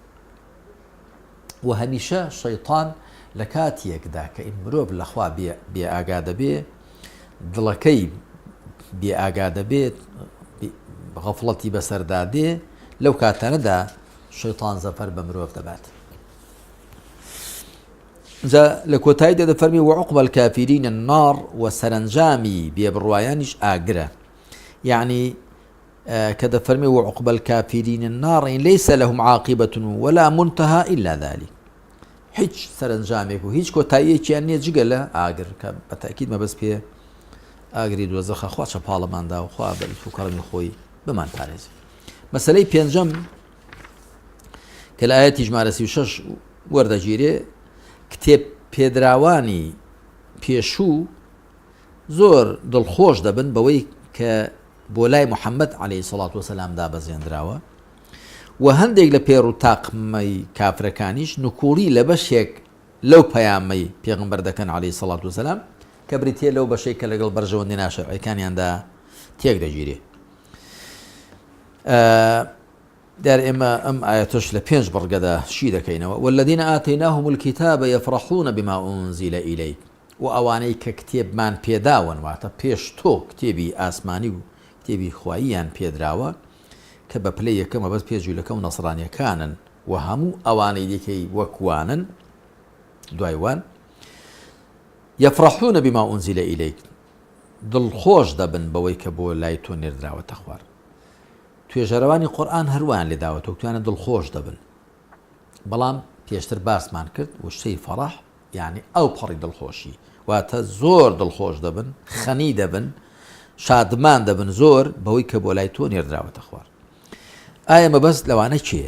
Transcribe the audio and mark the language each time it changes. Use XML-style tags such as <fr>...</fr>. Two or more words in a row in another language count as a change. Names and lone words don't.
<ckb>و هەمیشە شەیطان لە کاتیەکدا کە ئین مرۆڤ لەخوا بێ ئاگا دەبێ دڵەکەی بێ ئاگا دەبێت غەفڵەتی بەسەردادێ لەو کاتانەدا شەیطان زەفەر بە مرۆڤ دەبات جا لە کۆتاییدا دەفەرمی</ckb> <ar>وعوقبە الکافرین النار</ar> <ckb>و سەرنجامی بێبڕوایانیش ئاگرە یعنی کە دەفەرمی</ckb> <ar>وعوقبە الکافرین النار ليس لهم عاقبة ولا منتهى إلا ذلك</ar> <ckb>هیچ سەرنجامێک و هیچ کۆتاییەکیان نییە جگە لە ئاگر کە بەتاکید مەبەست پێ ئاگری دۆزەخە خوا چەپاڵەماندا و خوا بەریت و کەڕەمی خۆی بمان پارێزی مەسەلەی پێنجەم کە لە ئاەتی ژمارە 36 وەردەگیرێ کتێب پێدراوانی پێشوو زۆر دڵخۆش دەبن بەوەی کە بۆ لای محەممەد</ckb> <ar>عليه الصلاة والسلام</ar> <ckb>دابەزێنراوە و هەندێک لە پێڕ و تاقمەی کافرەکانیش نکوڵی لە بەشێک لەو پەیامەی پێغمبەر دەکەن</ckb> <ar>عليه الصلاة والسلام</ar> <ckb>کە بریتێ لەو بەشەی کە لەگەڵ بەرژەوەندی ناشەرعیەکانیاندا تێک دەگیرێ دار ئێمە ئەم ئاەتش لە 5 بڕگەدا شی دەکەینەوە</ckb> <ar>والذین ئاتەیناهم الکتاب یفرحون بما أنزل إلیک</ar> <ckb>و ئەوانەی کە کتێبمان پێداون واتە پێش تۆ کتێبی ئاسمانی و کتێبی خواییان پێدراوە کە بە پلەی یەکەمە بەس پێجوولەکە و نەسڕانیەکانن و هەموو ئەوانەی دیکەی وەکوانن دوایوان</ckb> <ar>یفرحون بما أنزل إلیک</ar> <ckb>دڵخۆش دەبن بەوەی کە بۆ لای تۆ نێردراوەتە خوار توێژەرەوانی قورئان هەروان لێداوەتە و توانە دڵخۆش دەبن بەڵام پێشتر باسمان کرد و شتەی فەڕەح یعنی ئەو پەڕی دڵخۆشی واتە زۆر دڵخۆش دەبن خەنی دەبن شادمان دەبن زۆر بەوەی کە بۆ لای تۆ نێردراوەتە خوار ئایا مەبەست لەوانە چییە؟</ckb>